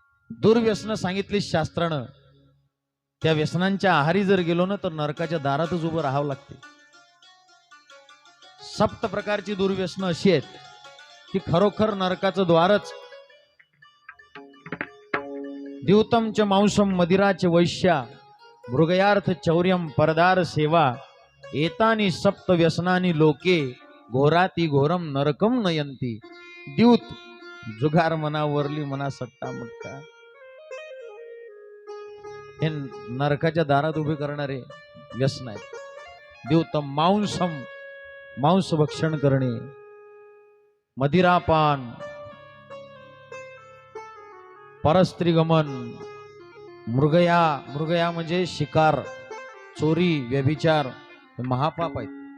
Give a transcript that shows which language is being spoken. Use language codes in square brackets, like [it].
[mr] दुर्व्यसनं सांगितली शास्त्रानं. त्या व्यसनांच्या आहारी जर गेलो ना तर नरकाच्या दारातच उभं राहावं लागते. 7 प्रकारची दुर्व्यसनं अशी आहेत की खरोखर नरकाचं द्वारच. [sa] द्यूतम च मांसम मदिरा च वैश्या मृगयार्थ चौर्यम परदार सेवा एतानी 7 व्यसनानी लोके घोराती घोरम नरकम नयंती. [mr] द्यूत, जुगार म्हणा, वरली म्हणा, सट्टा मटका, हे नरकाच्या दारात उभे करणारे व्यसन आहेत. [sa] द्यूतम मांसम, [mr] मांस भक्षण करणे, मदिरापान, परस्त्रीगमन, मृगया, मृगया म्हणजे शिकार, चोरी, व्यभिचार, हे महापाप आहेत.